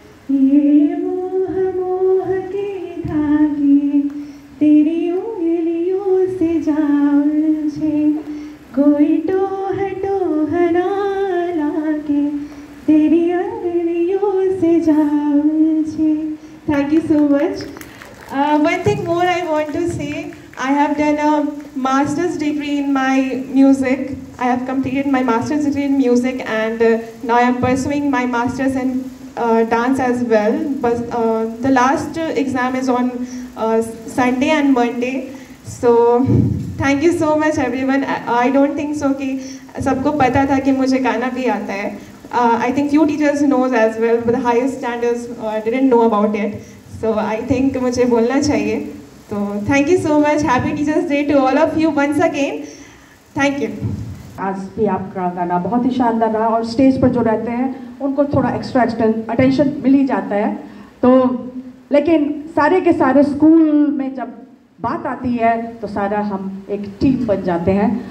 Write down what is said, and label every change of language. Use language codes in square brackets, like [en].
[hi] ये मोह मोह के धागे तेरी उंगलियों से जा उलझे, कोई टोह टोह ना लागे, तेरी उंगलियों से जा उलझे। [en] Thank you so much. One thing more I want to say, I have done a master's degree in my music. I have completed my master's degree in music, and now I am pursuing my master's in dance as well. But the last exam is on Sunday and Monday. So thank you so much everyone. I don't think so [hi] कि सबको पता था कि मुझे गाना भी आता है। [en] I think few teachers knows as well, but the highest standards didn't know about it. So I think [hi] मुझे बोलना चाहिए। तो [en] thank you so much. Happy Teachers Day to all of you once again. Thank you. [hi] आज भी आपका गाना बहुत ही शानदार रहा और स्टेज पर जो रहते हैं उनको थोड़ा एक्स्ट्रा अटेंशन मिल ही जाता है। तो लेकिन सारे के सारे स्कूल में जब बात आती है तो सारा हम एक टीम बन जाते हैं।